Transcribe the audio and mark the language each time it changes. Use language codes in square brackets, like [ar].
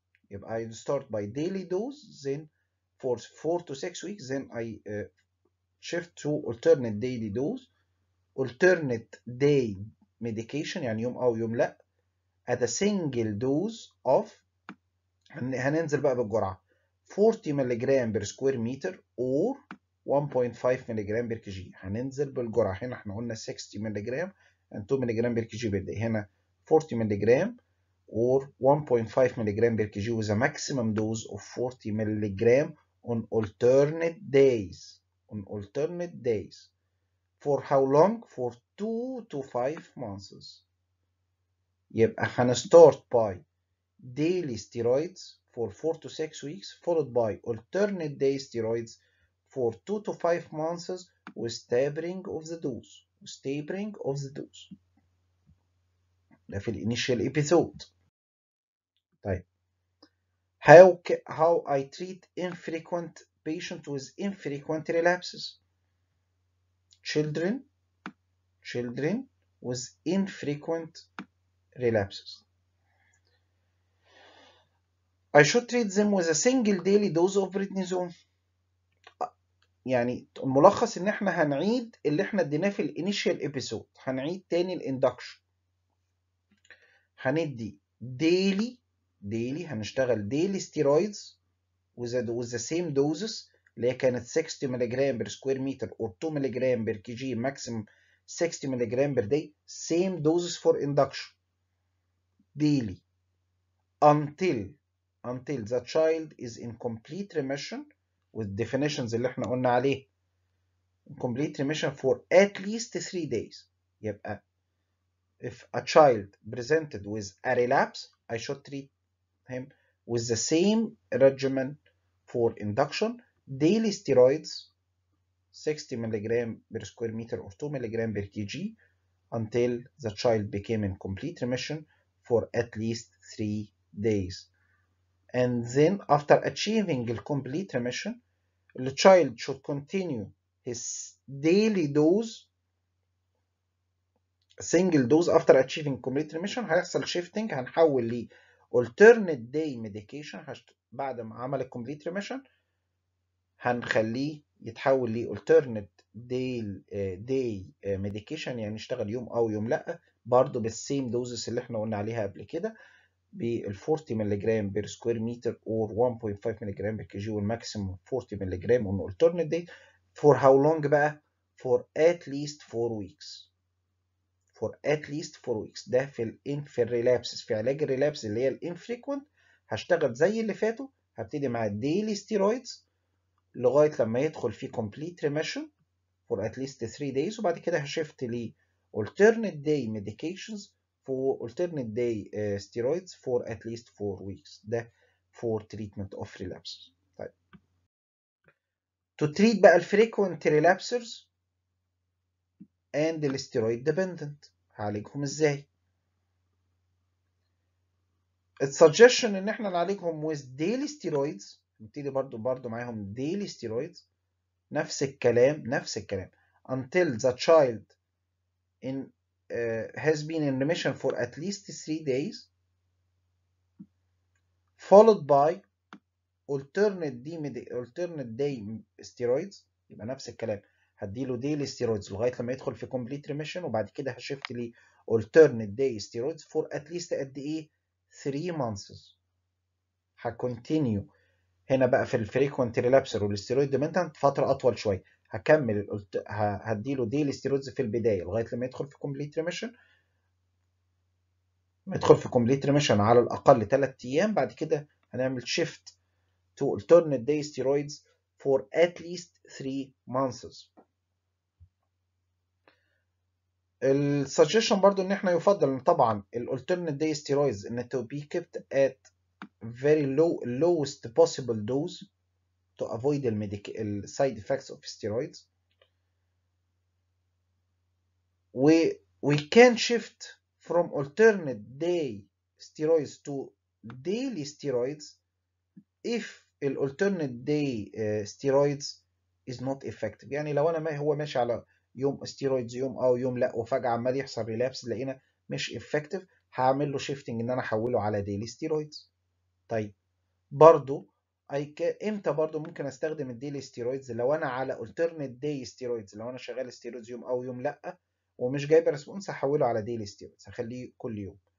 [en] If I start by daily dose, then for 4 to 6 weeks, then I shift to alternate daily dose, alternate day medication [ar] يعني يوم أو يوم لأ [en] at a single dose of [ar] هننزل بقى بالجرعة [en] 40 ملغ per square meter or 1.5 ملغ per kg. [ar] هننزل بالجرعة هنا احنا قلنا 60 ملغ and 2 ملغ [en] per kg per day. هنا 40 ملغ or 1.5 ملغ per kg with a maximum dose of 40 ملغ on alternate days. For how long? For 2 to 5 months. [ar] يبقى هنستارت [en] by daily steroids for 4 to 6 weeks, followed by alternate day steroids for 2 to 5 months with tapering of the dose. [ar] ده في الانيشال episode. [en] طيب how I treat infrequent patient with infrequent relapses. Children with infrequent relapses. I should treat them with a single daily dose of prednisone. [ar] يعني الملخص ان احنا هنعيد اللي احنا اديناه في الانيشال ابيسود، هنعيد تاني الاندكشن. هندي daily [en] daily هنشتغل daily steroids with the same doses [ar] اللي هي كانت [en] 60 ملغ per square meter or 2 ملغ per kg maximum 60 ملغ per day, same doses for induction daily until the child is in complete remission with definitions [ar] اللي احنا قلنا عليه. [en] complete remission for at least 3 days. يبقى if a child presented with a relapse, I should treat him with the same regimen for induction, daily steroids 60 mg per square meter or 2 mg per kg until the child became in complete remission for at least 3 days. And then after achieving the complete remission, the child should continue his daily dose, single dose after achieving complete remission. [ar] هيحصل shifting، هنحول ل [en] alternate day medication [ar] بعد ما عمل complete remission، هنخليه يتحول ل alternate day medication، يعني يشتغل يوم او يوم لا، برضه بالسيم دوزز اللي احنا قلنا عليها قبل كده، بال 40 ملغ بير سكوير متر or 1.5 ملغ بير كي جي، والماكسيموم 40 ملغ [en] on alternate day. for how long بقى؟ for at least 4 weeks. for at least 4 weeks. [ar] ده في الريلابسز، في علاج الريلابس اللي هي الانفريكوينت هشتغل زي اللي فاتوا، هبتدي مع الديلي ستيرويدز لغايه لما يدخل في [en] complete remission for at least 3 days، [ar] وبعد كده هشفت ل alternate day medications [en] for alternate day steroids for at least 4 weeks. ده for treatment of relapses. طيب to treat بقى frequent relapsers and steroid dependent [ar] هعالجهم ازاي؟ السجشن ان احنا نعالجهم [en] with daily steroids، [ar] نبتدي برضو معاهم [en] daily steroids، نفس الكلام until the child has been in remission for at least 3 days, followed by alternate day steroids. [ar] يبقى نفس الكلام، هديله daily steroids لغايه لما يدخل في complete remission، وبعد كده هشفت لي [en] alternate day steroids [ar] for at least قد ايه؟ 3 months. هكونتينيو هنا بقى في الفريكوينت ريلابسر والستيرويد ديبندنت فتره اطول شويه، هكمل هديله ديلي ستيرويدز في البدايه لغايه لما يدخل في كومبليت ريميشن، على الاقل 3 ايام، بعد كده هنعمل شيفت [en] to alternate day steroids for at least 3 months. [ar] السجشن برضو ان احنا يفضل ان طبعا [en] alternate day steroids ان to be kept at very lowest possible dose to avoid the side effects of steroids. We can shift from alternate day steroids to daily steroids if the alternate day steroids is not effective. [ar] يعني لو انا هو ماشي على يوم ستيرويدز يوم او يوم لا، وفجأة عمال يحصل ريلابس لقينا مش effective، هعمل له شيفتنج ان انا احوله على [en] daily steroids. [ar] طيب برضو امتى برضو ممكن استخدم الديلي ستيرويدز؟ لو انا على [en] alternate day steroids، [ar] لو انا شغال ستيرويدز يوم او يوم لا ومش جايب ريسبونس، هحوله على ديلي ستيرويدز، هخليه كل يوم.